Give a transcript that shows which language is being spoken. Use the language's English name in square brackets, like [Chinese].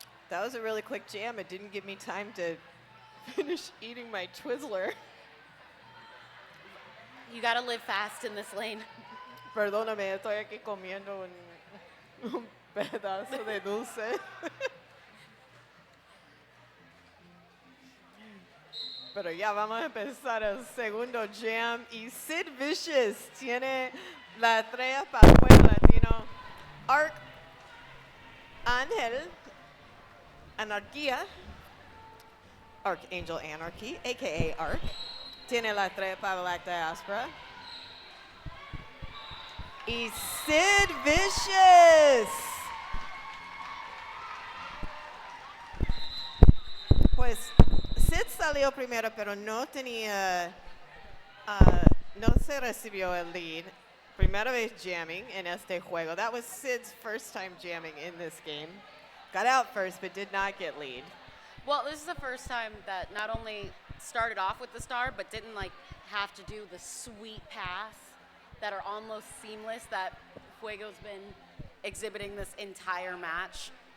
[English] That was a really quick jam. It didn't give me time to finish eating my Twizzler. You got to live fast in this lane. [Spanish] Perdóname, estoy aquí comiendo un pedazo de dulce. Pero ya vamos a empezar el segundo jam. Y Sid Vicious tiene la estrella para Fuego Latino. Ángel Anarquía, Archangel Anarchy, a.k.a. Arc, tiene la estrella para Black Diaspora. Y Sid Vicious. Pues Sid salió primero, pero no tenía, no se recibió el lead. Primera vez jamming en este juego. [English] That was Sid's first time jamming in this game. Got out first, but did not get lead. Well, this is the first time that not only started off with the star, but didn't like have to do the sweet pass that are almost seamless that Fuego's been exhibiting this entire match.